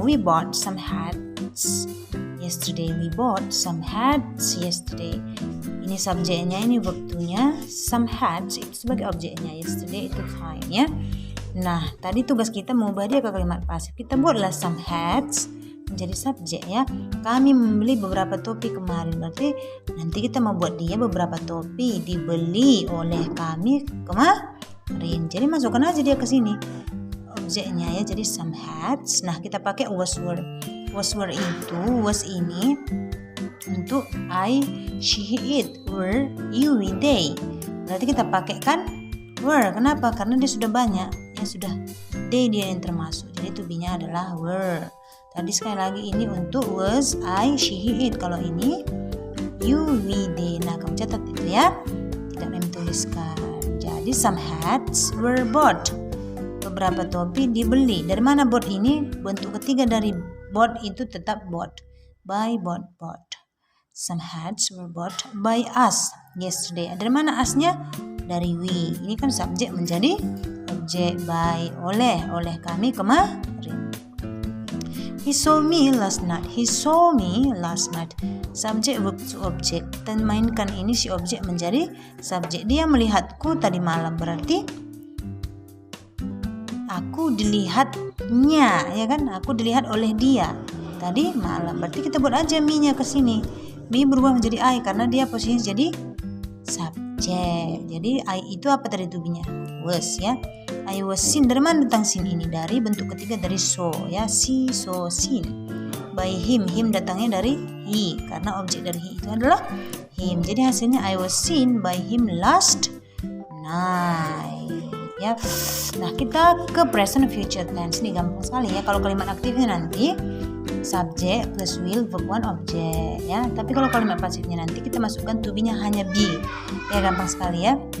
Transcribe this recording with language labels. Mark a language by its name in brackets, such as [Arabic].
[English] We bought some hats yesterday. We bought some hats yesterday. [Indonesian] Ini subjeknya, ini verb 2-nya. Some hats itu sebagai objeknya, yesterday itu fine, ya. Nah, tadi tugas kita mengubah dia ke kalimat pasif. Kita buatlah some hats menjadi subjek, ya. Kami membeli beberapa topi kemarin. Berarti nanti kita mau buat dia beberapa topi dibeli oleh kami kemarin. Jadi masukkan aja dia ke sini objeknya, ya. Jadi some hats. Nah, kita pakai was were. Was were itu, was ini untuk I, she, it, were, you, we, they. Berarti kita pakai kan were. Kenapa? Karena dia sudah banyak, ya, sudah they dia yang termasuk. Jadi to be-nya adalah were. Tadi sekali lagi ini untuk was, I, she, it. Kalau ini you, we, they. Nah, kamu catat itu, ya. Tidak ada tuliskan. [English] Jadi some hats were bought. [Indonesian] Beberapa topi dibeli. Dari mana bought ini? Bentuk ketiga dari bought itu tetap bought. [English] By, bought, bought. Some hats were bought by us yesterday. [Indonesian] Dari mana us-nya? Dari we. Ini kan subjek menjadi objek. [English] By, [Indonesian] oleh kami kemarin. [English] He saw me last night. He saw me last night. Subjek, verb to object. [Indonesian] Dan mainkan ini si objek menjadi subjek. Dia melihatku tadi malam. Berarti aku dilihatnya, ya kan? Aku dilihat oleh dia tadi malam. Berarti kita buat aja me-nya ke sini. Me berubah menjadi I karena dia posisinya jadi subjek. Jadi I itu apa tadi tubinya? Was, ya. [English] I was seen. [Indonesian] Dari mana datang seen ini? [English] Dari bentuk ketiga dari saw, ya. See, saw, seen. By him. [Indonesian] Him datangnya dari he karena objek dari he itu adalah him. Jadi hasilnya [English] I was seen by him last night, ya. [Indonesian] Nah, kita ke present future tense. Ini gampang sekali, ya. Kalau kalimat aktifnya nanti subjek plus will, verb 1, objek, ya. Tapi kalau kalimat pasifnya nanti kita masukkan to be-nya hanya be. Ya, gampang sekali, ya.